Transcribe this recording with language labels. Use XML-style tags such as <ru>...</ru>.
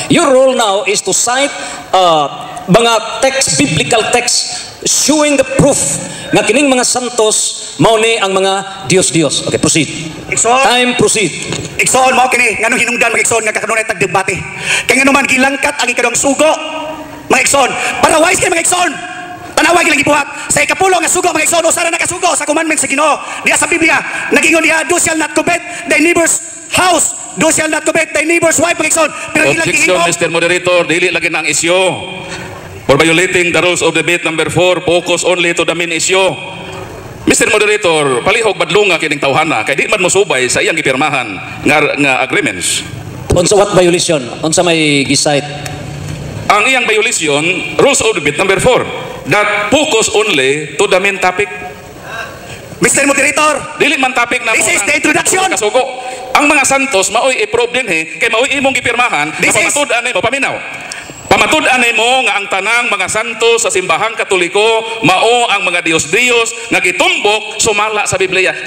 <en>Your role now is to cite mga biblical text showing the proof</en> <ceb>nga kining mga santos mao ni ang mga Dios.</ceb> <en>Okay, proceed. Time, proceed.</en> <ceb>Igsoon mao kini nganong hinungdan mga igsoon nga kanunay tag debate. Kay ngano man gilangkat ang ikadong sugo mga igsoon. Para wise kay mga igsoon. Tanawag lang gibuhat sa ikapulo nga sugo mga igsoon usa ra nakasugo sa commandments sa Ginoo. Diya sa Biblia nagingon diha,</ceb> <en>"Thou shalt not covet thy neighbor's house, thou shalt not covet thy neighbor's wife."</en> <ceb>Mga igsoon. Pero</ceb> <en>objection, Mr. Moderator,</en> <ceb>dili lagi nang issue.</ceb> <en>For violating the rules of debate number 4, focus only to the main issue. Mr.</en> <ceb>Moderator, palihog badlunga kining tawhana kay di man mosubay sa iyang gipirmahan nga agreements. Unsa what violation? Unsa may gisite? Ang iyang violation,</ceb> <en>rules of debate number 4, that focus only to the main topic. Mr. Moderator,</en> <ceb>dili man topic na</ceb> <en>this is the introduction.</en> <ceb>Kasugo. Ang mga santos maoy i-problem kay maoy imong gipirmahan, pamatud-an mo paminaw. Pamatud-an mo nga ang tanang mga santos sa simbahang Katoliko mao ang mga Dios nga gitumbok sumala sa Biblia.</ceb>